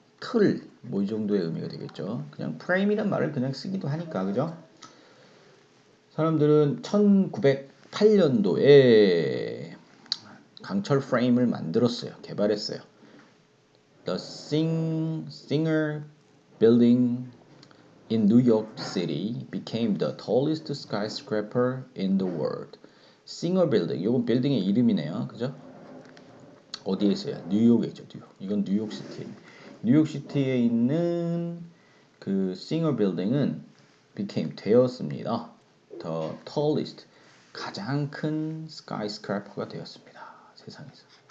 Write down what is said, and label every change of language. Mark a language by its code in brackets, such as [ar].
[ko] 틀, 뭐 이 정도의 의미가 되겠죠. 그냥 frame이란 말을 그냥 쓰기도 하니까, 그죠? 사람들은 1908년도에 강철 프레임을 만들었어요. 개발했어요. [en] The Singer Building in New York City became the tallest skyscraper in the world. [ko] Singer Building, 이건 빌딩의 이름이네요. 그죠? 어디에 있어요? 뉴욕에 있죠. 뉴욕. 이건 뉴욕시티에. 뉴욕시티에 있는 그 Singer Building은 became 되었습니다. [en] The tallest, [ko] 가장 큰 skyscraper가 되었습니다. 세상에서.